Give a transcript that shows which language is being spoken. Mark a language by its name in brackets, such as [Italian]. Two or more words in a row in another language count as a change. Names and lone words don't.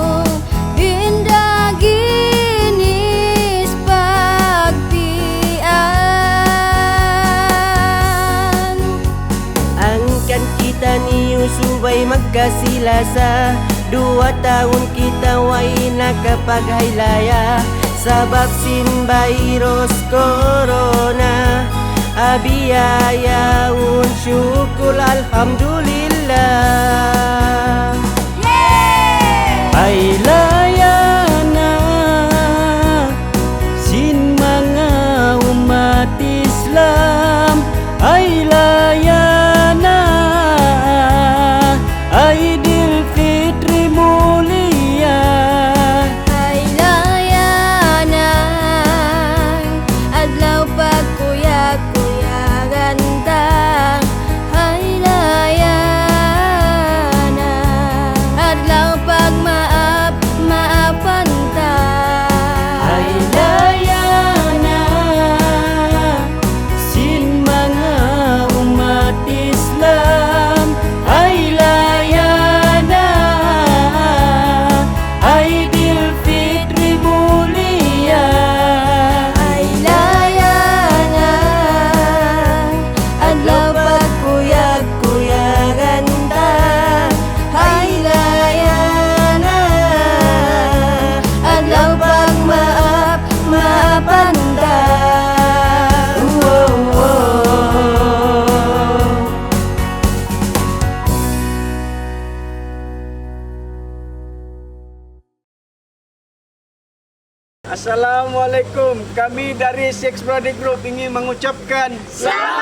[Tausug] indaginis pagtian. Angkan kita niyo subay magkasilasa, 2 tahun kita way nakapaghaylaya. Sabab sin virus corona, abiyayaun syukur alhamdulillah. Ay layana sin mga umat Islam, ay layana Aidil Fitri mulia. Ay layana adlaw pagkuyag-kuyagan ta. Ay layana adlaw pagmaaf-maafan ta. Ay layana sin mga umat Islam, ay layana Aidil Fitri mulia. Ay layana adlaw pagkuyag-kuyagan ta. Ay layana adlaw pagmaaf-maafan ta. [Malay] Assalamualaikum. Kami dari Six Brother Group ingin mengucapkan